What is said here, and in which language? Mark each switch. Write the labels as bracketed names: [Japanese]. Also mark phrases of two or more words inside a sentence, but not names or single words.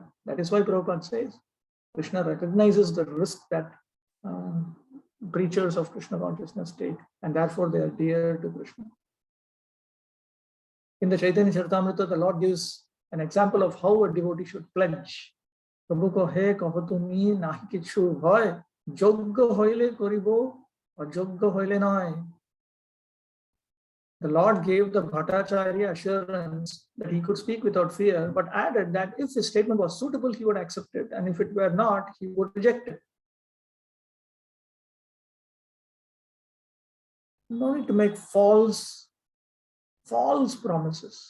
[English] That is why Prabhupada says Krishna recognizes the risk that preachers of Krishna consciousness take, and therefore they are dear to Krishna. In the Chaitanya Charitamrita, the Lord gives an example of how a devotee should pledge. [Bangla] প্রভু কহে কহ তুমি নাহি কিছু ভয়, যোগ্য হইলে করিব, অযোগ্য হইলে নয়. [English] The Lord gave the Bhattacharya assurance that he could speak without fear, but added that if his statement was suitable, he would accept it, and if it were not, he would reject it. No need to make false promises.